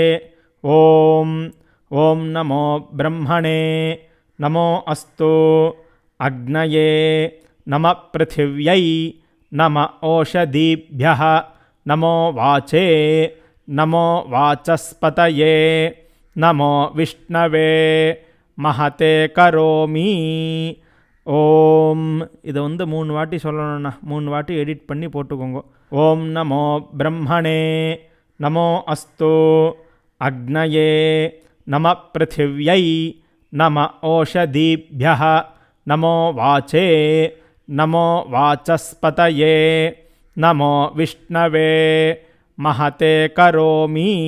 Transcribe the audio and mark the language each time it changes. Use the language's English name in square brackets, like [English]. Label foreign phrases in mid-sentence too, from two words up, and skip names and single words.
[Sanskrit] ॐ नमो ब्रह्मणे नमो अस्तु अग्नये नमः पृथिव्यै नम ओषधीभ्यः नमो वाचे नमो वाचस्पतये नमो विष्णवे महते करोमि [Tamil] ஓம் இதை 3 வாட்டி சொல்லணும்ண்ணா 3 வாட்டி எடிட் பண்ணி போட்டுக்கோங்க. [Sanskrit] ओम् नमो ब्रह्मणे नमो अस्तु अग्नये नम पृथिव्यै नम ओषधीभ्यः नमो वाचे नमो वाचस्पतये नमो विष्णवे महते करोमि.